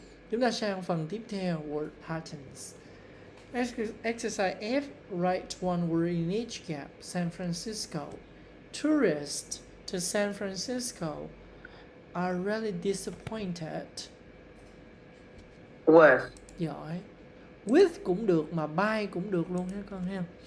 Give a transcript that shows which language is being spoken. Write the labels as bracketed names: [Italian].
[Vietnamese] Chúng ta sang phần tiếp theo, [English] word patterns. Exercise F, write one word in each gap. San Francisco. Tourists to San Francisco are really disappointed. With. [Vietnamese] Giỏi. With cũng được mà by cũng được luôn nha con ha.